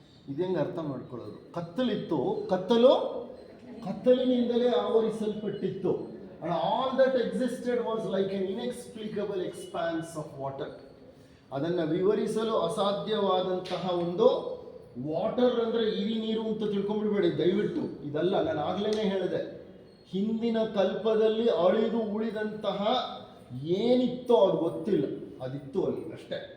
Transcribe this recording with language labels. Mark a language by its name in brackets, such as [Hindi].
[Kannada] ಇದೇಂಗೆ ಅರ್ಥ ಮಾಡ್ಕೊಳ್ಳೋದು? ಕತ್ತಲಿತ್ತು, ಕತ್ತಲು ಕತ್ತಲಿನಿಂದಲೇ ಆವರಿಸಲ್ಪಟ್ಟಿತ್ತು. [English] And all that existed was like an inexplicable expanse of water. [Kannada] ಅದನ್ನು ವಿವರಿಸಲು ಅಸಾಧ್ಯವಾದಂತಹ ಒಂದು ವಾಟರ್ ಅಂದರೆ ಇರಿ ನೀರು ಅಂತ ತಿಳ್ಕೊಂಡ್ಬಿಡ್ಬೇಡಿ ದಯವಿಟ್ಟು. ಇದಲ್ಲ, ನಾನು ಆಗ್ಲೇ ಹೇಳಿದೆ, ಹಿಂದಿನ ಕಲ್ಪದಲ್ಲಿ ಅಳಿದು ಉಳಿದಂತಹ ಏನಿತ್ತೋ ಅದು ಗೊತ್ತಿಲ್ಲ, ಅದಿತ್ತು ಅಲ್ಲಿ ಅಷ್ಟೇ.